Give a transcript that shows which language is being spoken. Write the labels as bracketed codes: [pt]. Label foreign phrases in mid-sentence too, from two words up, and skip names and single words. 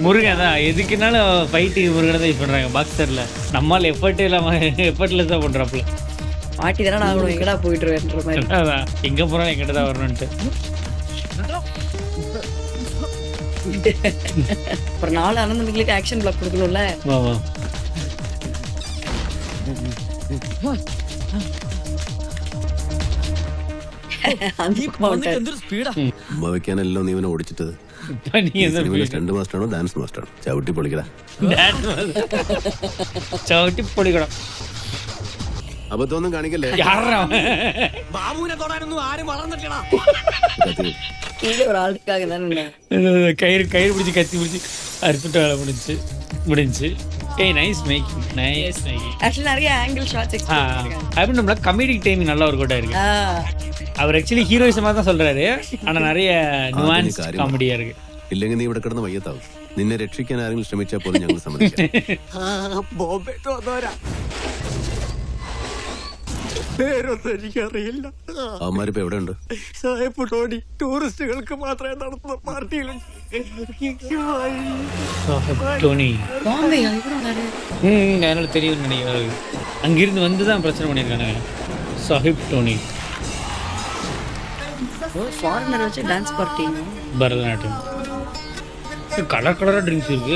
[ta] முருகன் தான் எதுக்குனாலும் ஃபைட்டு முருகனை தான் யூஸ் பண்ணுறாங்க பாக்ஸரில். நம்மளால் எஃபர்ட்டே இல்லாமல் எஃபர்ட்லெஸ் தான் பண்ணுறாப்புல. மாட்டி தானே நாங்களும் எங்கடா போயிட்டுருவேன்ற மாதிரி. அதான் எங்கே போனாலும் எங்கிட்ட தான் வரணுன்ட்டு. அப்புறம் 4 அனந்தமிகளுக்கு [en] action block [ta] கொடுக்கணும்ல. வா வா. [ml] എന്തൊരു സ്പീഡാ. ഉമ്മ വെക്കാനല്ലോ നീ ഇവനെ ഓടിച്ചിട്ടത്. നീ എന്താ സ്റ്റണ്ട് മാസ്റ്ററാണോ ഡാൻസ് മാസ്റ്ററാണോ? ചവിട്ടി പൊളിക്കടാ. ചവിട്ടി പൊളിക്കണം. അബദ്ധമൊന്നും കാണിക്കല്ലേ. ബാബുവിനെ തൊടാനൊന്നും ആരും വളർന്നിട്ടില്ല. കത്തി. [ta] கீழே ஒரு ஆளுக்காக தானே. கயிறு பிடிச்சி கத்தி பிடிச்சி அறுத்துட்டு வேலை முடிஞ்சு. ஏய் [en] nice making, nice making. [ta] ஆக்சுவலி நிறைய [en] angle shots [ta] அப்படின்னு நம்மள [en] comedic timing [ta] நல்லா ஒரு கோட்டா இருக்கு. அவர் ஆக்சுவலி ஹீரோயிசமாக தான் சொல்றாரு, ஆனால் நிறைய nuanced காமெடியா இருக்கு. [ml] ഇല്ലെങ്കിൽ നീ ഇവിടെ കിടന്ന് വയ്യത്താവും. നിന്നെ രക്ഷിക്കാൻ ആരെങ്കിലും ശ്രമിച്ചാൽ പോലും ഞങ്ങൾ സമ്മതിക്കാം. അവന്മാരിപ്പോ എവിടെ ഉണ്ട്? ടൂറിസ്റ്റുകൾക്ക് മാത്രമേ നടത്തുന്ന പാർട്ടിയിലുണ്ട്. [ta] டோனி பாம்பேயா இவ்வளோ நிறைய. அதனால தெரியும் நினைக்கிறேன். அங்கிருந்து வந்து தான் பிரச்சனை பண்ணியிருக்கானுங்க. சாஹிப் டோனி ஃபாரினர் வச்சு டான்ஸ் பார்ட்டி. பரதநாட்டியம். கலர் கலராக ட்ரிங்க்ஸ் இருக்கு.